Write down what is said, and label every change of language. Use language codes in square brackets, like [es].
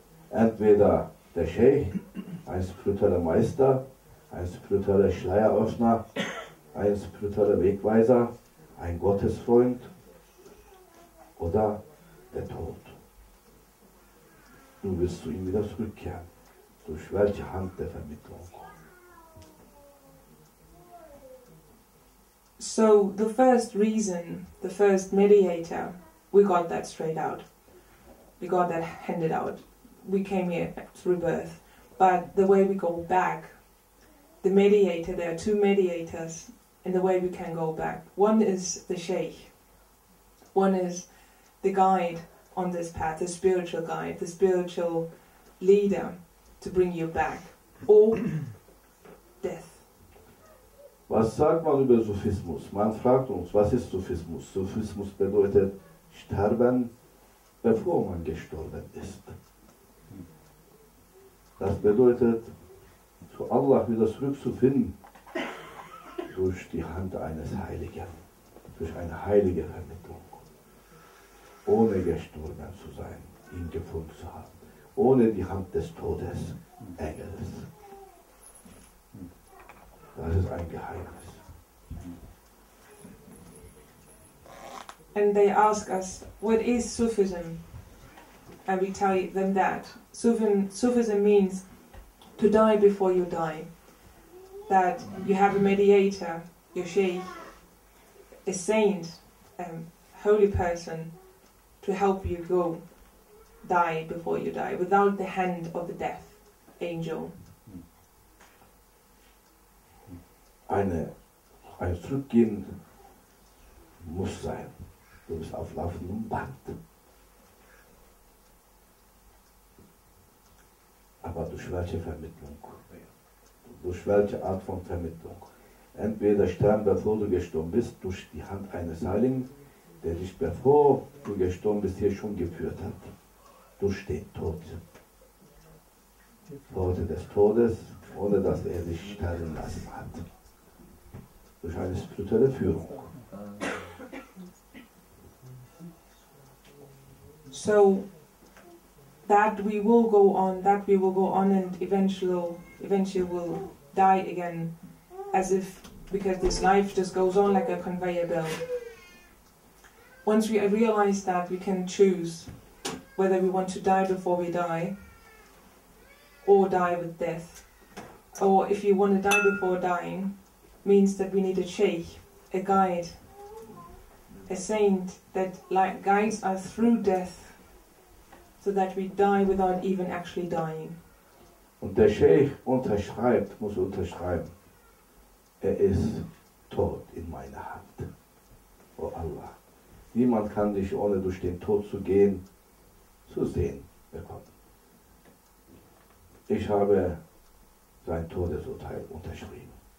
[de] Entweder der Sheikh, ein spiritueller Meister, ein spiritueller Schleieröffner, ein spiritueller Wegweiser, ein Gottesfreund oder der Tod. Du wirst zu ihm wieder zurückkehren. Durch welche Hand der Vermittlung? [en] So the first reason, the first mediator, we got that straight out. We got that handed out. We came here through birth. But the way we go back, the mediator, there are two mediators in the way we can go back. One is the sheikh. One is the guide on this path, the spiritual guide, the spiritual leader to bring you back. Or death. [de] Was sagt man über Sufismus? Man fragt uns, was ist Sufismus? Sufismus bedeutet sterben, bevor man gestorben ist. Das bedeutet, zu Allah wieder zurückzufinden, durch die Hand eines Heiligen, durch eine heilige Vermittlung, ohne gestorben zu sein, ihn gefunden zu haben, ohne die Hand des Todes, Engels. Das ist ein Geheimnis. [en] And they ask us, what is Sufism? And we tell them that. Sufism means to die before you die. That you have a mediator, your sheikh, a saint, a holy person, to help you go die before you die, without the hand of the death angel. [de] Ein Zurückgehen muss sein. Du bist auf laufendem Band. Aber durch welche Vermittlung? Durch welche Art von Vermittlung? Entweder sterben, bevor du gestorben bist, durch die Hand eines Heiligen, der dich, bevor du gestorben bist, hier schon geführt hat. Durch den Tod. Pforte des Todes, ohne dass er dich sterben lassen hat. Durch eine spirituelle Führung. [en] So that we will go on and eventually will die again, as if, because this life just goes on like a conveyor belt. Once we realize that, we can choose whether we want to die before we die, or die with death. Or if you want to die before dying, means that we need a sheikh, a guide, a saint that guides us through death, so that we die without even actually dying. [de] Und der Sheikh muss unterschreiben, er ist tot in meiner Hand. Oh Allah, niemand kann dich, ohne durch den Tod zu gehen, zu sehen bekommen. Ich habe sein Todesurteil unterschrieben.